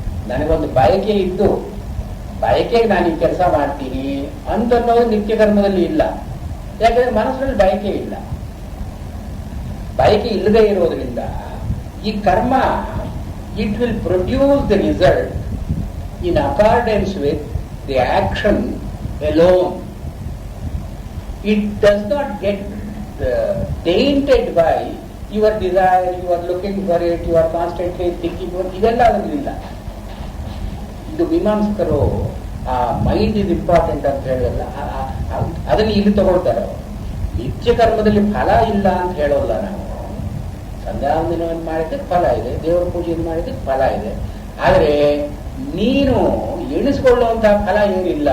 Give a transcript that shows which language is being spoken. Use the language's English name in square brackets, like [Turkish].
[Kannada] ನನಗೊಂದು ಬಯಕೆ ಇದ್ದು ಬಯಕೆಗೆ ನಾನು ಈ ಕೆಲಸ ಮಾಡ್ತೀನಿ ಅಂತ ಅನ್ನೋದು ನಿತ್ಯ ಕರ್ಮದಲ್ಲಿ ಇಲ್ಲ. ಯಾಕಂದ್ರೆ ಮನಸ್ಸಿನಲ್ಲಿ ಬಯಕೆ ಇಲ್ಲ. ಬಯಕೆ ಇಲ್ಲದೆ ಇರೋದ್ರಿಂದ ಈ ಕರ್ಮ [English] It will produce the result in accordance with the action alone. It does not get tainted by your desire, you are looking for it, you are constantly thinking for it. [Kannada] ಇದೆಲ್ಲ ಅದರಲ್ಲಿಲ್ಲ. ಇದು ಮೀಮಾಂಸಕರು ಆ [English] mind is important [Kannada] ಅಂತ ಹೇಳಿದಲ್ಲ, ಅದನ್ನು ಇಲ್ಲಿ ತಗೊಳ್ತಾರೆ. ನಿತ್ಯ ಕರ್ಮದಲ್ಲಿ ಫಲ ಇಲ್ಲ ಅಂತ ಹೇಳೋಲ್ಲ ನಾವು. ಸಂಧ್ಯಾವಂದನೆಯನ್ನು ಮಾಡಿದ್ದಕ್ಕೆ ಫಲ ಇದೆ, ದೇವರ ಪೂಜೆಯನ್ನು ಮಾಡಿದ್ದಕ್ಕೆ ಫಲ ಇದೆ. ಆದರೆ ನೀನು ಎಣಿಸ್ಕೊಳ್ಳುವಂತಹ ಫಲ ಏನಿಲ್ಲ.